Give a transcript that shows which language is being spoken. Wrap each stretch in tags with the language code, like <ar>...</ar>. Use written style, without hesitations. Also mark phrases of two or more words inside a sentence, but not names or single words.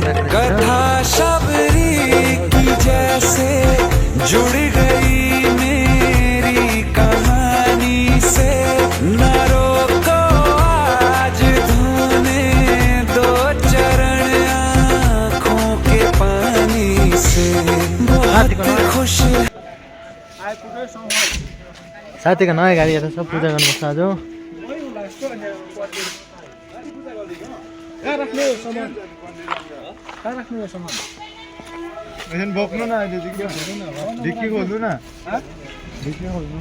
<hi>कथा शबरी की जैसे जुड़ गई मेरी कहानी से, न रोको आज धोने दो चरण आँखों के पानी से। बहुत खुश</hi> <ne>साथीको नयाँ गाडी हेरेर सब पूजा गर्नुपर्छ आज। बोक्नु न, अहिले ढिक्की खोल्नु न, ढिक्की खोल्नु।</ne>